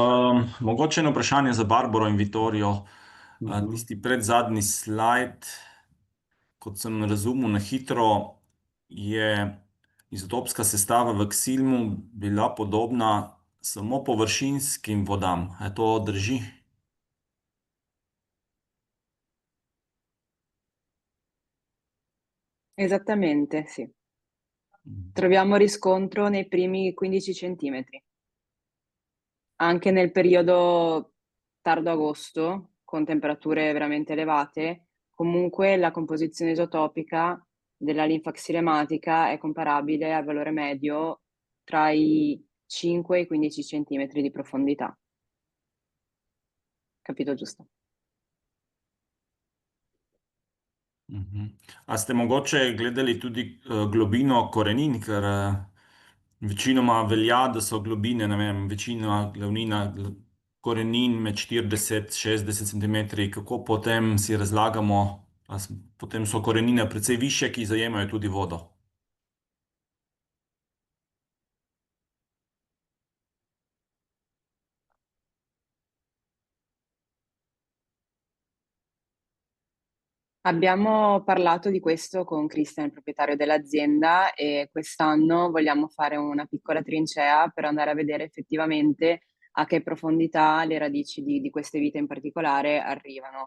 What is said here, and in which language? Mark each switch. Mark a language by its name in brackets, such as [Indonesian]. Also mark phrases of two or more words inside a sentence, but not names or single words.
[Slovenian] Mogoče eno vprašanje za Barbaro in Vittorijo. Tisti predzadnji slajd, kot sem razumel na hitro, je izotopska sestava v Ksilmu bila podobna samo površinskim vodam. A to drži? [Italian] Esattamente, sì. Troviamo riscontro nei primi 15 centimetri. Anche nel periodo tardo agosto, con temperature veramente elevate, comunque la composizione isotopica della linfa xilematica è comparabile al valore medio tra i 5 e i 15 centimetri di profondità. Capito giusto? [Slovenian] A ste mogoče gledali tudi globino korenin, ker večinoma velja, da so globine, ne vem, večina glavnina korenin med 40-60 centimetri, kako potem si razlagamo, potem so korenine precej više, ki zajemajo tudi vodo. [Italian] Abbiamo parlato di questo con Christian, il proprietario dell'azienda, e quest'anno vogliamo fare una piccola trincea per andare a vedere effettivamente a che profondità le radici di queste vite in particolare arrivano.